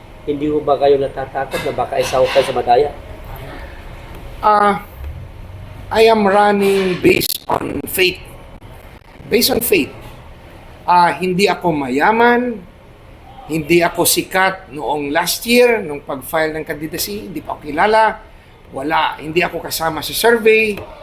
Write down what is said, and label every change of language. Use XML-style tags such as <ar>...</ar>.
<tl>hindi ho ba kayo natatakot na baka isaw kayo sa madaya?</tl> <en>I am running based on faith. Based on faith.</en> <tl>Hindi ako mayaman, hindi ako sikat noong last year, nung pag-file ng candidacy, hindi pa ako kilala, hindi ako kasama sa survey.</tl>